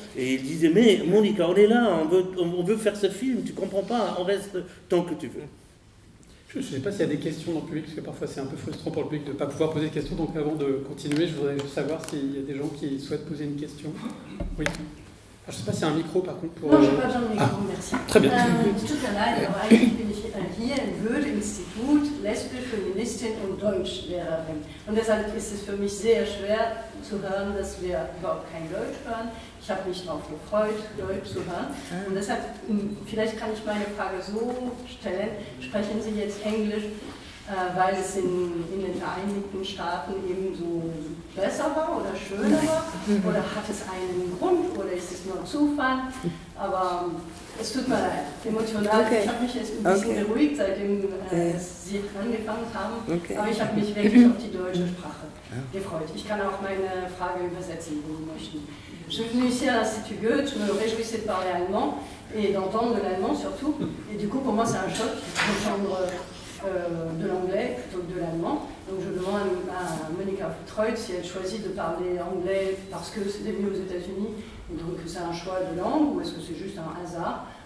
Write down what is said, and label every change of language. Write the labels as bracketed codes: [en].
[fr] Et il disait, mais Monica, on est là, on veut faire ce film, tu comprends pas, on reste tant que tu veux. Je ne sais pas s'il y a des questions dans le public, parce que parfois c'est un peu frustrant pour le public de ne pas pouvoir poser de questions. Donc avant de continuer, je voudrais juste savoir s'il y a des gens qui souhaitent poser une question. Oui. Je ne sais pas s'il y a un micro par contre. Non, je n'ai pas besoin de micro, merci. Très bien. [de] Tut mir leid, aber eigentlich bin ich hier im Goethe-Institut lesbisch, Feministin und Deutschlehrerin. Und deshalb ist es für mich sehr schwer zu hören, dass wir überhaupt kein Deutsch hören. Ich habe mich darauf gefreut, Deutsch zu hören. Und deshalb, vielleicht kann ich meine Frage so stellen, sprechen Sie jetzt Englisch, weil es in den Vereinigten Staaten eben so besser war oder schöner war? Oder hat es einen Grund oder ist es nur Zufall? Aber es tut mir leid, emotional. Okay. Ich habe mich jetzt ein bisschen beruhigt, seitdem Sie angefangen haben. Aber ich habe mich wirklich auf die deutsche Sprache gefreut. Ich kann auch meine Frage übersetzen, wenn Sie möchten. [fr] Je suis venue ici à l'Institut Goethe, je me réjouissais de parler allemand et d'entendre de l'allemand surtout. Et du coup, pour moi, c'est un choc d'entendre de l'anglais plutôt que de l'allemand. Donc je demande à Monica Freud si elle choisit de parler anglais parce que c'est venu aux États-Unis et donc c'est un choix de langue ou est-ce que c'est juste un hasard.